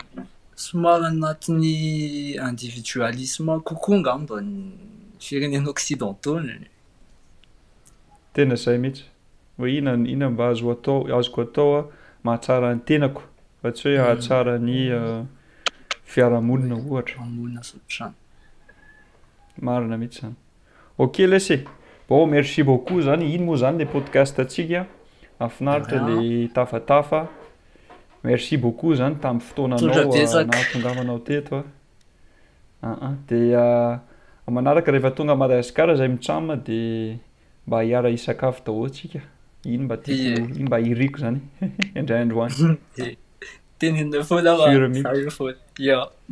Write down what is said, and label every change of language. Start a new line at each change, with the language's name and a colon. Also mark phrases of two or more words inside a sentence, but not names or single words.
Malagasy: Somary anatin'ny individualisme kokoa ngamba ny firenena occidentaux. Tena zay mihitsy hoe ina mba azoko atao mahatsara ny tenako fa tsy hoe hahatsara ny fiarahamonina ohatra. Marina mihitsy zany.
French: Ok laissez. Bon, merci beaucoup zany.
Malagasy: Iny moa zany le podcast atsika. Mahafinaritra le tafatafa.
French: Merci beaucoup
Malagasy: zany tamin'ny fotoananao nahatongavanao teto. De manaraka rehefa tonga Madagasikara zay mitsamma de mba hiara hisakafo daholo atsika. Iny mba tiako, iny mba hiriko zany indray andro any. Tenenina foana va.